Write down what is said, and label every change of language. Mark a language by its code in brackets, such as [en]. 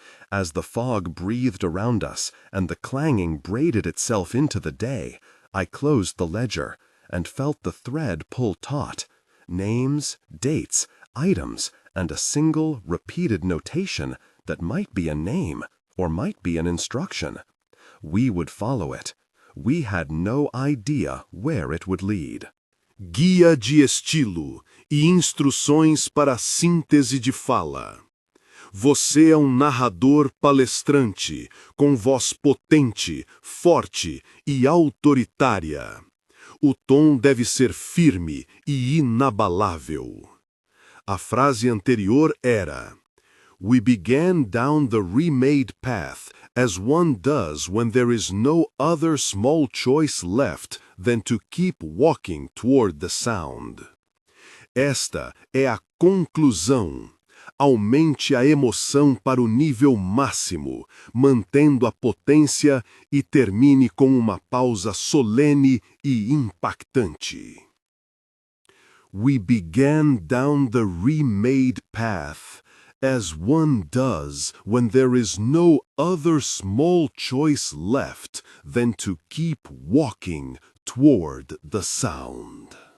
[en] As the fog breathed around us and the clanging braided itself into the day, I closed the ledger and felt the thread pull taut. Names, dates, items, and a single, repeated notation that might be a name or might be an instruction. We would follow it. We had no idea where it would lead. [pt] Guia de estilo e instruções para a síntese de fala. Você é narrador palestrante, com voz potente, forte e autoritária. O tom deve ser firme e inabalável. A frase anterior era: [en] We began down the remade path, as one does when there is no other small choice left than to keep walking toward the sound. [pt] Esta é a conclusão. Aumente a emoção para o nível máximo, mantendo a potência, e termine com uma pausa solene e impactante. [en] We began down the remade path, as one does when there is no other small choice left than to keep walking toward the sound.